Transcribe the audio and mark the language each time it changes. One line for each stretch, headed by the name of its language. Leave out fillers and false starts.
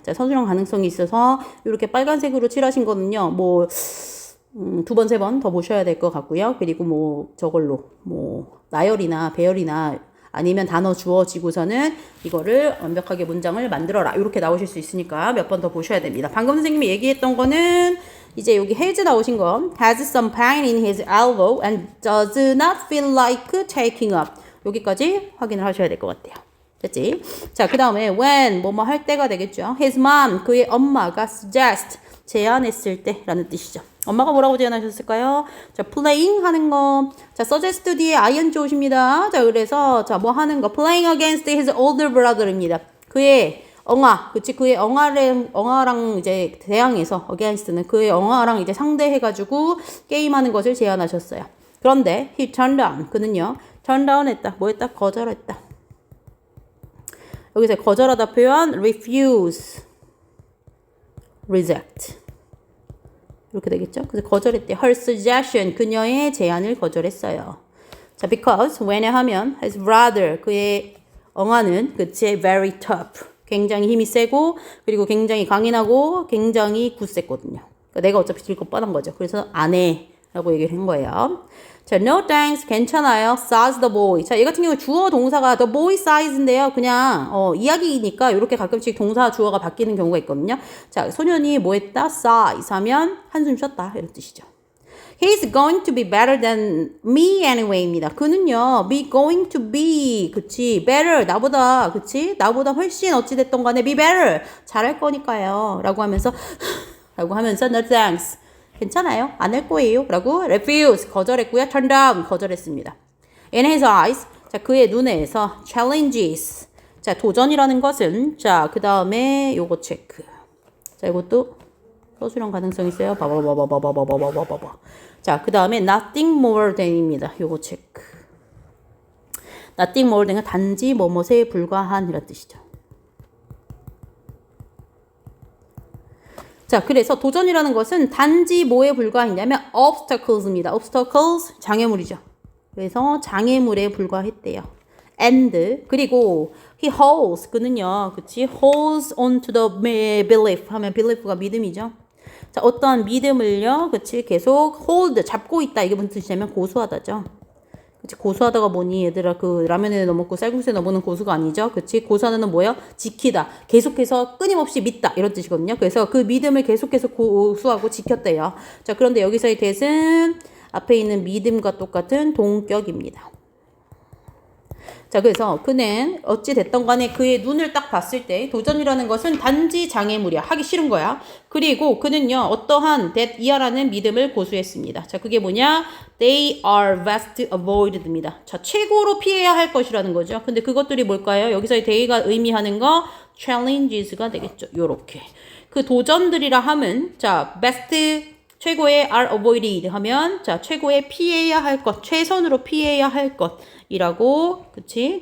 Korean: 자, 서술형 가능성이 있어서 이렇게 빨간색으로 칠하신 거는요. 뭐 두 번, 세 번 더 보셔야 될 것 같고요. 그리고 뭐 저걸로 뭐 나열이나 배열이나 아니면 단어 주어지고서는 이거를 완벽하게 문장을 만들어라. 이렇게 나오실 수 있으니까 몇 번 더 보셔야 됩니다. 방금 선생님이 얘기했던 거는 이제 여기 has 나오신 거
English: has some pain in his elbow and does not feel like taking up.
Korean: 여기까지 확인을 하셔야 될 것 같아요. 됐지? 자, 그 다음에 when 뭐뭐 할 때가 되겠죠. His mom, 그의 엄마가 suggest, 제안했을 때 라는 뜻이죠. 엄마가 뭐라고 제안하셨을까요? 자, playing 하는 거. 자, suggest 뒤에 ing 오십니다. 자, 그래서 자, 뭐 하는 거.
English: playing against his older brother입니다.
Korean: 그의 엉아, 그치? 그의 엉아랑 이제 대항해서 against는 그의 엉아랑 이제 상대해가지고 게임하는 것을 제안하셨어요. 그런데
English: he turned down,
Korean: 그는요,
English: turn down 했다.
Korean: 뭐 했다? 거절했다. 여기서 거절하다 표현 refuse, reject 이렇게 되겠죠. 그래서 거절했대요.
English: Her suggestion,
Korean: 그녀의 제안을 거절했어요. 자, because 왜냐하면 his brother, 그의 엉아는 그치
English: very tough,
Korean: 굉장히 힘이 세고 그리고 굉장히 강인하고 굉장히 굳셌거든요. 그러니까 내가 어차피 질 거 뻔한 거죠. 그래서 안 해 라고 얘기를 한 거예요. 자,
English: no thanks,
Korean: 괜찮아요.
English: says the boy.
Korean: 자, 얘 같은 경우 주어 동사가
English: the boy says
Korean: 인데요. 그냥 이야기니까 이렇게 가끔씩 동사 주어가 바뀌는 경우가 있거든요. 자, 소년이 뭐 했다? says 하면 한숨 쉬었다 이런 뜻이죠.
English: He's going to be better than me anyway입니다.
Korean: 그는요, be going to be, 그치, better, 나보다, 그치, 나보다 훨씬 어찌됐던 간에 be better, 잘할 거니까요. 라고 하면서, no thanks. 괜찮아요. 안 할 거예요. 라고 refuse, 거절했고요. turn down, 거절했습니다. In his eyes, 자, 그의 눈에서 challenges, 자, 도전이라는 것은, 자, 그 다음에 요거 체크. 자, 이것도 서술형 가능성 있어요. 바바바바바바바바바바바. 자, 그 다음에 nothing more than입니다. 요거 체크. nothing more than은 단지 뭐뭐에 불과한 이런 뜻이죠. 자, 그래서 도전이라는 것은 단지 뭐에 불과했냐면 obstacles입니다. obstacles, 장애물이죠. 그래서 장애물에 불과했대요. and, 그리고 he holds, 그는요, 그치?
English: holds on to the belief 하면 belief가 믿음이죠.
Korean: 자, 어떠한 믿음을요, 그치? 계속 hold, 잡고 있다. 이게 무슨 뜻이냐면 고수하다죠. 그치? 고수하다가 뭐니? 얘들아, 그 라면에 넣어 먹고 쌀국수에 넣어 먹는 고수가 아니죠. 그치? 고수하는 뭐예요? 지키다. 계속해서 끊임없이 믿다. 이런 뜻이거든요. 그래서 그 믿음을 계속해서 고수하고 지켰대요. 자, 그런데 여기서의 that은 앞에 있는 믿음과 똑같은 동격입니다. 자, 그래서 그는 어찌 됐던 간에 그의 눈을 딱 봤을 때 도전이라는 것은 단지 장애물이야. 하기 싫은 거야. 그리고 그는요, 어떠한 that 이하라는 믿음을 고수했습니다. 자, 그게 뭐냐?
English: They are best avoided입니다.
Korean: 자, 최고로 피해야 할 것이라는 거죠. 근데 그것들이 뭘까요? 여기서의 they가 의미하는 거 challenges가 되겠죠. 요렇게. 그 도전들이라 함은, 자, best 최고의 are avoided 하면, 자, 최고의 피해야 할 것, 최선으로 피해야 할 것이라고, 그치?